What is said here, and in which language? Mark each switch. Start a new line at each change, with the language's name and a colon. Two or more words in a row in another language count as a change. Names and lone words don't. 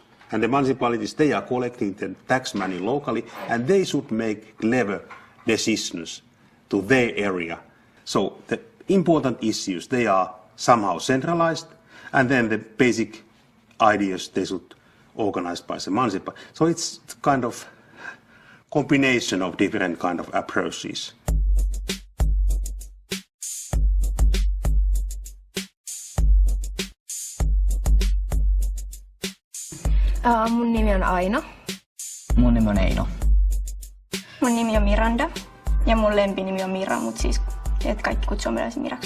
English: And the municipalities, they are collecting the tax money locally, and they should make clever decisions to their area. So the important issues, they are somehow centralized, and then the basic ideas, they should organized by the municipal. So it's kind of combination of different kind of approaches.
Finnish: Mun nimi on Aino. Mun nimi on Eino. Mun nimi on Miranda. Ja mun lempinimi on Mira, mutta siis et kaikki kutsuu meidän Miraksi.